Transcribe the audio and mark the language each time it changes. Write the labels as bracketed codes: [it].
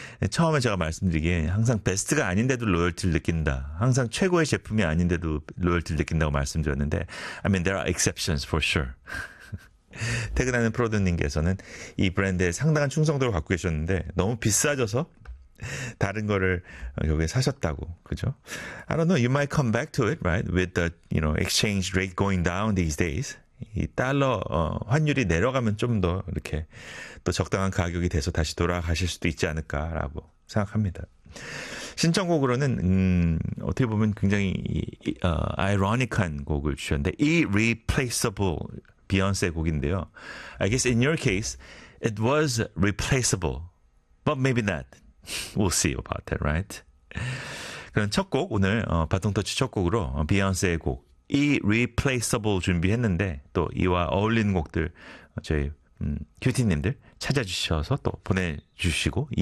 [ko] 처음에 제가 말씀드리기에 항상 베스트가 아닌데도 로열티를 느낀다. 항상 최고의 제품이 아닌데도 로열티를 느낀다고 말씀드렸는데 [en] I mean there are exceptions for sure. [ko] 퇴근하는 프로듀님께서는 이 브랜드에 상당한 충성도를 갖고 계셨는데 너무 비싸져서 다른 거를 여기에 사셨다고. 그죠? [en] I don't know. You might come back to it, right? With the, exchange rate going down these days. [ko] 이 달러 환율이 내려가면 좀 더 이렇게 또 적당한 가격이 돼서 다시 돌아가실 수도 있지 않을까라고 생각합니다. 신청곡으로는 어떻게 보면 굉장히 아이러닉한 곡을 주셨는데 Irreplaceable 비욘세 곡인데요. [en] I guess in your case it was replaceable but maybe not. We'll see about that, right? [ko] 그럼 첫 곡 오늘 바통터치 첫 곡으로 비욘세의 곡 Irreplaceable 준비했는데 또 이와 어울리는 곡들 저희 큐티님들 찾아주셔서 또 보내주시고 이어